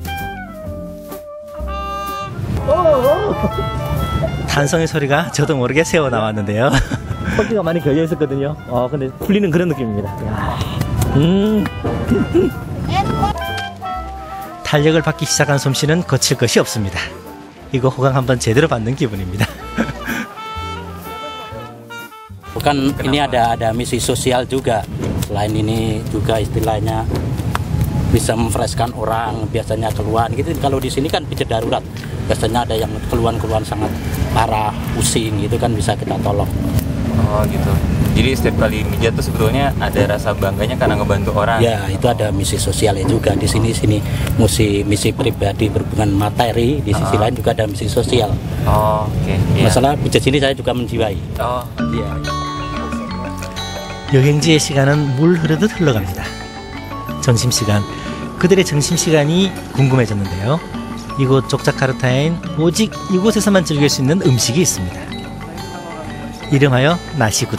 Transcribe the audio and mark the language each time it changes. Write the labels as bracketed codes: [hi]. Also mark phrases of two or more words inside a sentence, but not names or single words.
[ko] 탄성의 소리가 저도 모르게 새어나왔는데요. 허기가 많이 걸려 있었거든요. 근데 풀리는 그런 느낌입니다. 탄력을 받기 시작한 솜씨는 거칠 것이 없습니다. 이거 호강 한번 제대로 받는 기분입니다. [id] Bukan ini ada misi sosial juga. Selain ini juga istilahnya bisa memfreshkan orang, biasanya keluhan gitu. Kalau di sini kan pijat darurat. Biasanya ada yang keluhan-keluhan sangat parah, pusing gitu kan bisa kita tolong. Oh gitu. Jadi setiap kali mijat tuh sebetulnya ada rasa bangganya karena ngebantu orang. Ya, itu ada misi sosialnya juga di sini misi pribadi berhubungan materi, di sisi lain juga ada misi sosial. Oh, oke. Masalah pijat sini saya juga menjiwai. Oh, iya. [ko] 여행지의 시간은 물 흐르듯 흘러갑니다. 점심시간, 그들의 점심시간이 궁금해졌는데요. 이곳 족자카르타엔 오직 이곳에서만 즐길 수 있는 음식이 있습니다. 이름하여 나시구득.